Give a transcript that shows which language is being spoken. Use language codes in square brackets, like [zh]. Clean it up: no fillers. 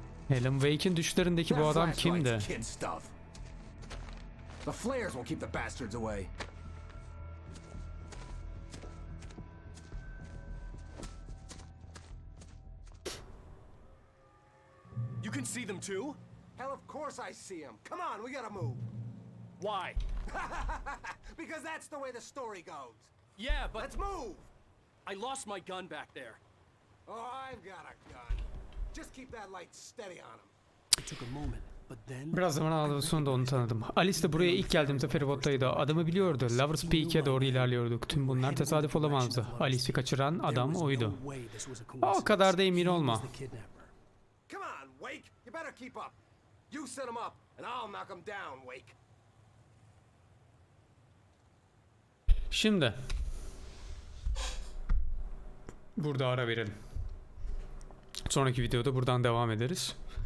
[tr] Alan Wake'in düşlerindeki bu adam kimdi? [en] The flares will keep the bastards away. You can see them too? Hell, of course I see them. Come on, we gotta move. Why? Because that's the way the story goes. Yeah, but... Let's move! I lost my gun back there. Oh, I've got a gun. Just keep that light steady on him. It took a moment, but then... [tr] Biraz zaman aldı, sonunda onu tanıdım. Alice de buraya ilk geldiğimde feribottaydı. Adamı biliyordu. Lovers Peak'e doğru ilerliyorduk. Tüm bunlar tesadüf olamazdı. Alice'i kaçıran adam oydu. O kadar da emin olma. [en] Come on, Wake! You better keep up. You set him up, and I'll knock him down, Wake. [tr] Şimdi burada ara verelim. Sonraki videoda buradan devam ederiz.